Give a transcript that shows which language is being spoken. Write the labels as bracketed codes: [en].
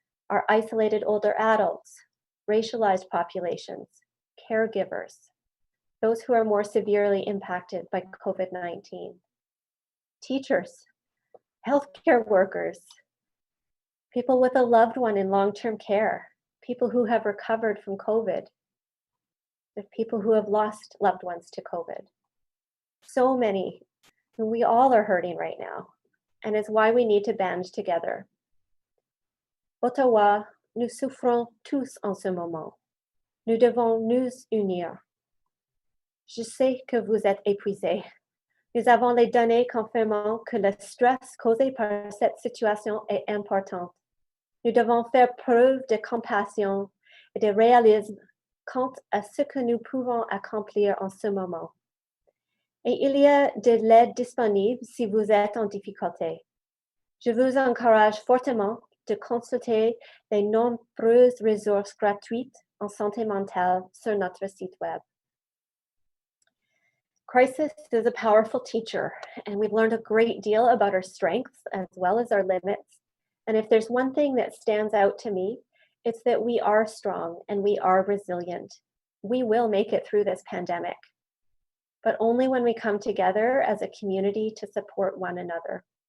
[en] Our isolated older adults, racialized populations, caregivers, those who are more severely impacted by COVID-19, teachers, healthcare workers, people with a loved one in long-term care, people who have recovered from COVID, the people who have lost loved ones to COVID. So many, and we all are hurting right now, and it's why we need to band together. [fr] Ottawa, nous souffrons tous en ce moment. Nous devons nous unir. Je sais que vous êtes épuisés. Nous avons les données confirmant que le stress causé par cette situation est important. Nous devons faire preuve de compassion et de réalisme quant à ce que nous pouvons accomplir en ce moment. Et il y a de l'aide disponible si vous êtes en difficulté. Je vous encourage fortement de consulter les nombreuses ressources gratuites en santé mentale sur notre site web. [en] Crisis is a powerful teacher, and we've learned a great deal about our strengths as well as our limits. And if there's one thing that stands out to me, it's that we are strong and we are resilient. We will make it through this pandemic, but only when we come together as a community to support one another.